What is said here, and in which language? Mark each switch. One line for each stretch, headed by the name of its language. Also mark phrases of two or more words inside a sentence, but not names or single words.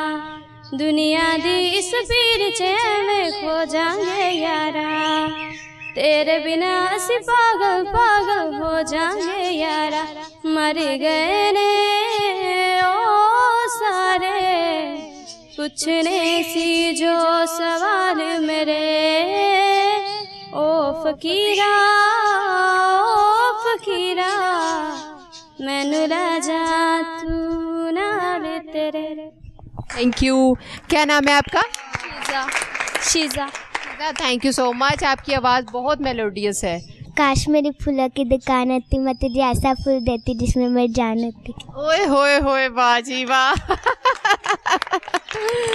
Punjabi: ਦੁਨੀਆ ਦੀ ਇਸ ਭੀੜ ਚ ਮੈਂ ਖੋ ਜਾਏਂਗੇ ਯਾਰਾ, ਤੇਰੇ ਬਿਨਾ ਅਸੀਂ ਪਾਗਲ ਪਾਗਲ ਹੋ ਜਾਏਂਗੇ ਯਾਰਾ ਮਰ ਗਏ ਨੇ ਓ ਸਾਰੇ ਪੁੱਛਣੇ ਸੀ ਜੋ ਸਵਾਲ ਮੇਰੇ ਓ ਫ਼ਕੀਰਾ ਮੈਨੂੰ ਲਾ ਜਾ ਤੂੰ ਨਾਲ ਤੇਰੇ।
English: Thank you.
Hindi: क्या नाम है आपका? शीज़ा।
English: Thank you so much.
Hindi: आपकी आवाज़ बहुत मेलोडियस है। काश मेरी फूलों की दुकान होती, मैं तुझे ऐसा फूल देती जिसमें मैं जान होती। ओए होए होए, वाह जी वाह।